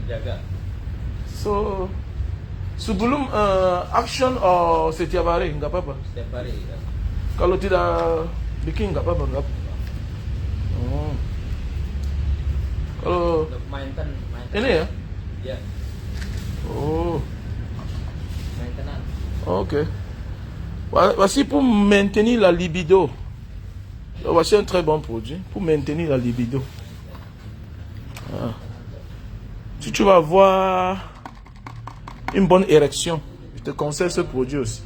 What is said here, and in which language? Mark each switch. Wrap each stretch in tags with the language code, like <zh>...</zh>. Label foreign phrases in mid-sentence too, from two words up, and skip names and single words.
<id>So sebelum action setiap hari nggak apa-apa? Setiap hari ya. Kalau tidak bikin nggak apa-apa, nggak. Oh. Kalau Untuk maintenance. ini ya? Ya. Oh, Maintenance. ok.</id> <fr>Voici pour maintenir la libido. Voici un très bon produit pour maintenir la libido. Ah. Si tu vas avoir une bonne érection, je te conseille ce produit aussi.</fr>